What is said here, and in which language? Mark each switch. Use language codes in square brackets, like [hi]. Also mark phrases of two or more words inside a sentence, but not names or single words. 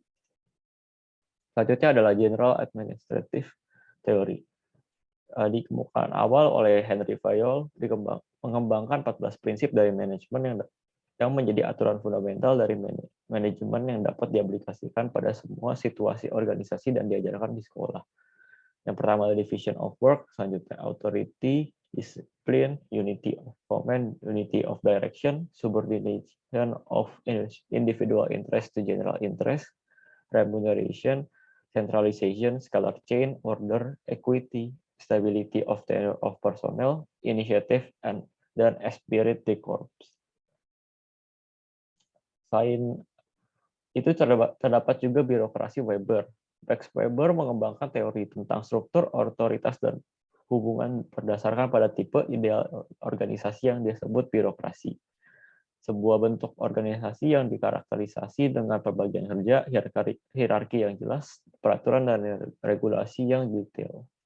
[id] Selanjutnya adalah [en] General Administrative Theory. [id] dikemukakan awal oleh Henry Fayol, mengembangkan 14 prinsip dari manajemen yang menjadi aturan fundamental dari manajemen yang dapat diaplikasikan pada semua situasi organisasi dan diajarkan di sekolah. Yang pertama adalah [en] division of work, selanjutnya authority, discipline, unity of command, unity of direction, subordination of individual interest to general interest, remuneration, centralization, scalar chain, order, equity, stability of tenure of personnel, initiative, [id] dan [fr] esprit de corps. [id] Selain itu terdapat juga birokrasi Weber. Max Weber mengembangkan teori tentang struktur, otoritas, dan hubungan berdasarkan pada tipe ideal organisasi yang disebut birokrasi. Sebuah bentuk organisasi yang dikarakterisasi dengan pembagian kerja, hierarki yang jelas, peraturan dan regulasi yang detail.